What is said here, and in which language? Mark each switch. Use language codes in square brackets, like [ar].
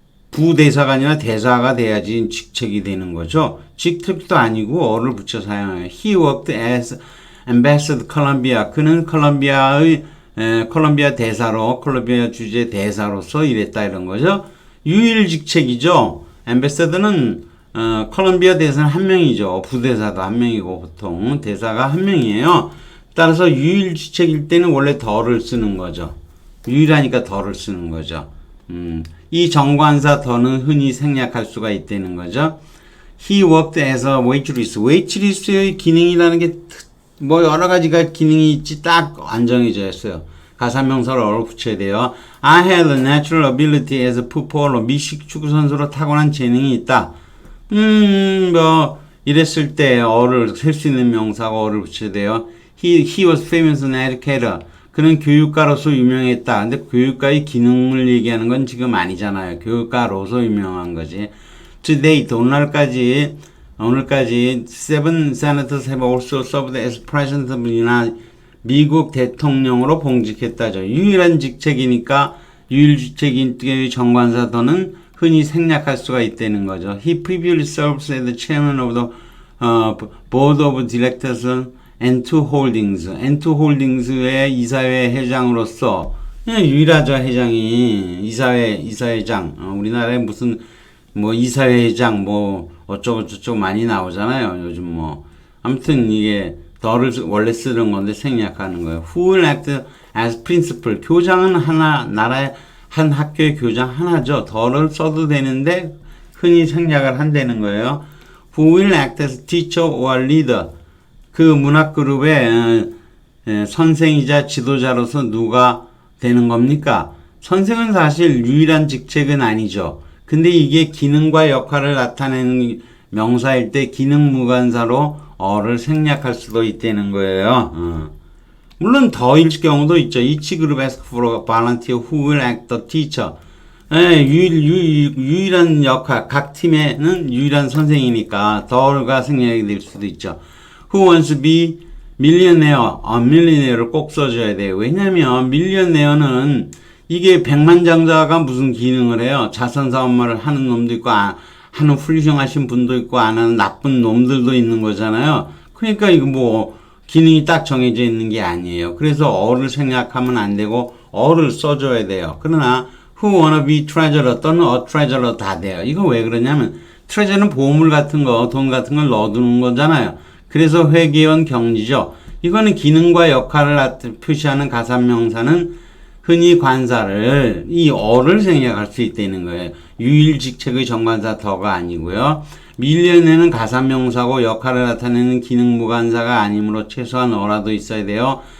[ko] 부대사관이나 대사가 돼야지 직책이 되는 거죠. 직책도 아니고 어를 붙여 사용해요. [en] He worked as ambassador Colombia. [ko] 그는 콜롬비아의 콜롬비아 대사로 콜롬비아 주재 대사로서 일했다 이런 거죠. 유일직책이죠. 앰베서더는 콜롬비아 대사는 한 명이죠. 부대사도 한 명이고 보통 대사가 한 명이에요. 따라서 유일직책일 때는 원래 더를 쓰는 거죠. 유일하니까 더를 쓰는 거죠. 이 정관사 더는 흔히 생략할 수가 있다는 거죠. [en] He worked as a waitress. [ko] waitress의 기능이라는 게 뭐 여러 가지가 기능이 있지 딱 안 정해져 있어요. 가사명사를 어로 붙여야 돼요. [en] I had a natural ability as a footballer. [ko] 미식 축구 선수로 타고난 재능이 있다. 뭐 이랬을 때 어를 셀 수 있는 명사가 어를 붙여야 돼요. [en] He was famous as an educator. [ko] 그는 교육가로서 유명했다. 근데 교육가의 기능을 얘기하는 건 지금 아니잖아요. 교육가로서 유명한 거지. [en] To date, [ko] 오늘까지 [en] seven senators have also served as president of the United [ko] 미국 대통령으로 봉직했다죠. 유일한 직책이니까 유일직책인 정관사 더는 흔히 생략할 수가 있다는 거죠. [en] He previously served as the chairman of the board of directors N2 Holdings. [ko] N2 Holdings의 이사회 회장으로서 유일하죠. 회장이 이사회장. 우리나라에 무슨 뭐 이사회 회장 뭐 어쩌고 저쩌고 많이 나오잖아요. 요즘 뭐 아무튼 이게 더를 원래 쓰는 건데 생략하는 거예요. [en] Who will act as principal? [ko] 교장은 나라의 한 학교의 교장 하나죠. 더를 써도 되는데 흔히 생략을 한다는 거예요. [en] Who will act as teacher or leader? [ko] 그 문학그룹의 선생이자 지도자로서 누가 되는 겁니까? 선생은 사실 유일한 직책은 아니죠. 근데 이게 기능과 역할을 나타내는 명사일 때 기능무관사로 어를 생략할 수도 있다는 거예요. 물론 더일 경우도 있죠. [en] Each group asks for a volunteer who will act the teacher. [ko] 예, 유일한 역할, 각 팀에는 유일한 선생이니까 더가 생략이 될 수도 있죠. [en] Who wants to be millionaire? [ko] millionaire를 꼭 써줘야 돼요. 왜냐면 millionaire는 이게 백만장자가 무슨 기능을 해요? 자선사업말을 하는 놈도 있고, 하는 훌륭하신 분도 있고, 안 하는 나쁜 놈들도 있는 거잖아요. 그러니까 이거 뭐 기능이 딱 정해져 있는 게 아니에요. 그래서 어를 생략하면 안 되고 어를 써줘야 돼요. 그러나 [en] who wanna be treasurer 또는 a treasurer [ko] 다 돼요. 이거 왜 그러냐면 treasure는 보물 같은 거, 돈 같은 걸 넣어두는 거잖아요. 그래서 회계원 경지죠. 이거는 기능과 역할을 표시하는 가산명사는 흔히 관사를 이 어를 생략할 수 있다는 거예요. 유일직책의 정관사 더가 아니고요. 밀려내는 가산명사고 역할을 나타내는 기능무관사가 아니므로 최소한 어라도 있어야 돼요.